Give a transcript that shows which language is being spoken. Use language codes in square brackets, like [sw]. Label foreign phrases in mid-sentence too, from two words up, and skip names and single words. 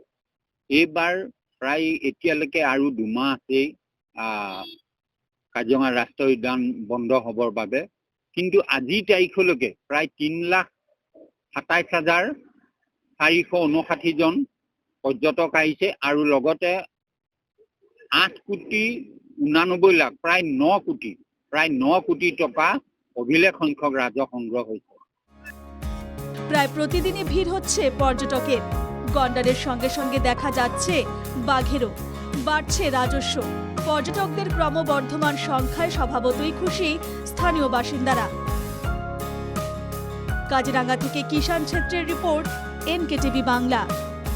[as] এইবাৰ প্ৰায় এতিয়ালৈকে আৰু 2 মাহ আছেই কাজিৰঙা ৰাষ্ট্ৰীয় উদ্যান বন্ধ হ'বৰ বাবে, কিন্তু আজিৰ তাৰিখলৈকে প্ৰায় 3,27,459 জন পৰ্যটক আহিছে আৰু লগতে 8,89,00,000 প্ৰায় 9 কোটি টকা অভিলেখ সংখ্যক ৰাজহ সংগ্ৰহ হৈছে। [bn] প্রায় প্রতিদিনই ভিড় হচ্ছে পর্যটকের। গন্ডারের সঙ্গে সঙ্গে দেখা যাচ্ছে বাঘেরও। বাড়ছে রাজস্ব। পর্যটকদের ক্রমবর্ধমান সংখ্যায় স্বভাবতই খুশি স্থানীয় বাসিন্দারা। কাজিরাঙ্গা থেকে কিষাণ ছেত্রের রিপোর্ট, NKTV বাংলা।